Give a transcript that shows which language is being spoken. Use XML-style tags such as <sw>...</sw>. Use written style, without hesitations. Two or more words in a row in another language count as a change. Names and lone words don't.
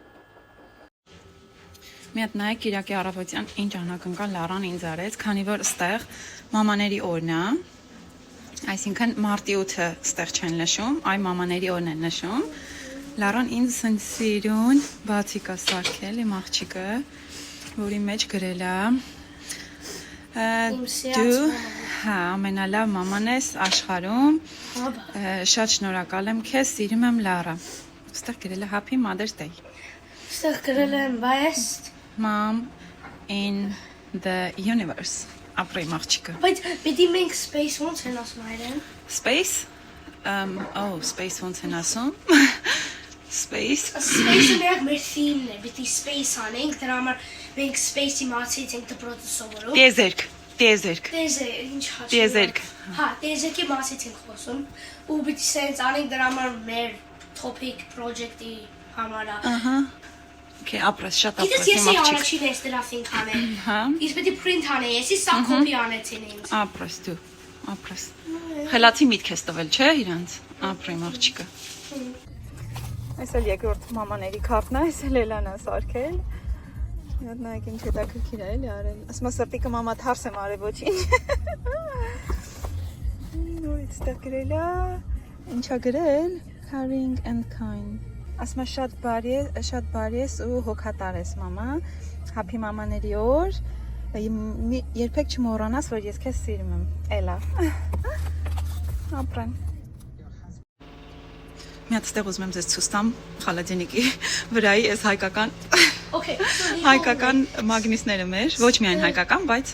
<hy>Մի հատ նայեք Կիրակի առավոտյան ինչ անակնկալ Լարան ինձ արեց, քանի որ ստեղ մամաների օրն է, այսինքն մարտի 8-ը ստեղ չեն նշում, այ մամաների օրն են նշում։ Լարան ինձ սենց սիրուն բացիկ է սարքել, իմ աղջիկը, որի մեջ գրել է դու ամենալավ մաման ես աշխարհում, շատ շնորհակալ եմ քեզ, սիրում եմ Լարա։ Ստեղ գրել է</hy> <en>Happy Mother's Day։</en> <hy>Ստեղ գրել եմ best</hy> <en>Mom in the universe.</en> <hy>Ապրեմ աղջիկը։ Բայց պիտի մենք space ոնց են ասում այրեն։ Space? Space ոնց են ասում։ Space. Space-ը մեր theme-ն է, պիտի space անենք, դրա համար մենք space-ի մասից ենք դպրոցը սովորում։ Տիեզերք։ Ինչ հաշվում։ Տիեզերք։ Հա, տիեզերքի մասից ենք խոսում։ Ու պիտի սենց անենք դրա համար մեր</hy> <en>topic project-</en> <hy>ի համար։ Ահա։ Okay, ապրես, շատ ապրես։ Գիտես ես առաջին ես դրա think անել։ Հա։ Ես պիտի print անեի, ես սա copy անեցին ինձ։ Ապրես դու, ապրես։ Խելացի միտք ես տվել, չէ՞ իրանց։ Ապրեմ աղջիկը։ Այս էլ երկրորդ մամաների քարտն է, այս էլ Էլանա սարքել։ Իհատ նայեք ինչ հետաքրքիր է էլի արել։ Ասում է սրտիկը մամա թարս եմ արել ոչինչ։ Նորից ստեղ գրել է, ինչա գրել,</hy> <en>caring and kind։</en> <hy>Ասում է շատ բարի ես ու հոգատար ես մամա։ Happy մամաների օր։ Երբեք չմոռանաս, որ ես քեզ սիրում եմ։ Էլա։ Ապրեն։ Մի հատ ստեղ ուզում եմ ձեզ ցույց տամ խալադենիկի վրայի այս հայկական մագնիսները մեր, ոչ միայն հայկական, բայց</hy>